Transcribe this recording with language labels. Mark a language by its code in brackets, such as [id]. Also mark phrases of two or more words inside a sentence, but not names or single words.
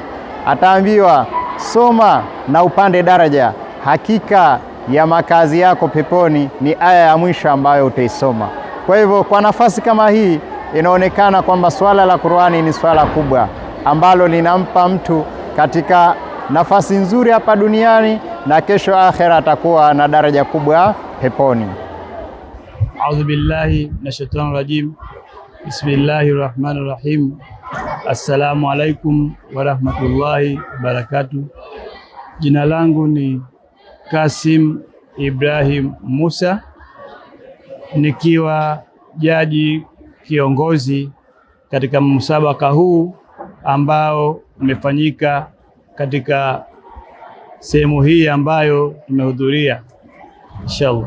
[sw] Ataambiwa soma na upande daraja, hakika ya makazi yako peponi ni aya ya mwisho ambayo utaisoma. Kwa hivyo kwa nafasi kama hii inaonekana kwamba swala la Qur'ani ni swala kubwa ambalo linampa mtu katika nafasi nzuri hapa duniani na kesho akhera atakuwa na daraja kubwa peponi. [ar] أعوذ بالله من الشيطان الرجيم. بسم الله الرحمن الرحيم. السلام عليكم ورحمة الله وبركاته. [sw] Jina langu ni Kasim Ibrahim Musa, nikiwa jaji kiongozi katika msabaka huu ambao umefanyika katika sehemu hii ambayo tumehudhuria inshallah.